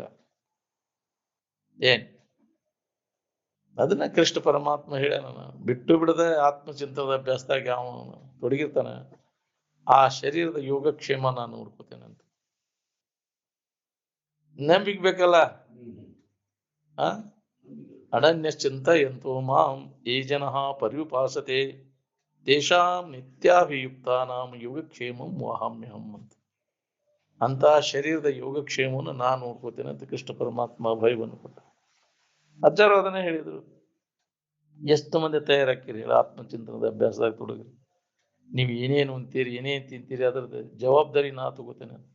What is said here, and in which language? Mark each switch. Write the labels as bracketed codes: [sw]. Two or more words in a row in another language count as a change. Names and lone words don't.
[kn] ಏನ್ ಅದನ್ನ ಕೃಷ್ಣ ಪರಮಾತ್ಮ ಹೇಳ್ಯಾನ. ಬಿಟ್ಟು ಬಿಡದ ಆತ್ಮಚಿಂತನದ ಅಭ್ಯಾಸದಾಗ ಅವನು ತೊಡಗಿರ್ತಾನ. ಆ ಶರೀರದ ಯೋಗಕ್ಷೇಮ ನಾನು ನೋಡ್ಕೋತೇನೆ ಅಂತ ನಂಬಿಕೆ ಬೇಕಲ್ಲ. [sa] ಅನನ್ಯಶ್ಚಿಂತ ಎಂತೋ ಮಾಂ ಯೇ ಜನಃ ಪರ್ಯುಪಾಸತೆ ತೇಷಾಂ ನಿತ್ಯಾಭಿಯುಕ್ತಾನಾಂ ಯೋಗಕ್ಷೇಮಂ ವಹಾಮ್ಯಹಂ ಅಂತ. [kn] ಅಂತ ಶರೀರದ ಯೋಗಕ್ಷೇಮವನ್ನು ನಾನು ನೋಡ್ಕೋತೇನೆ ಅಂತ ಕೃಷ್ಣ ಪರಮಾತ್ಮ ಭಯವನ್ನು ಕೊಟ್ಟ. ಅಜ್ಜಾರು ಅದನ್ನೇ ಹೇಳಿದ್ರು. ಎಷ್ಟು ಮಂದಿ ತಯಾರಾಕಿರಿ ಆತ್ಮಚಿಂತನದ ಅಭ್ಯಾಸದಾಗ ತೊಡಗಿರಿ. ನೀವು ಏನೇನು ಅಂತೀರಿ, ಏನೇನು ತಿಂತೀರಿ, ಅದ್ರದ್ದು ಜವಾಬ್ದಾರಿ ನಾ ತಗೋತೇನೆ.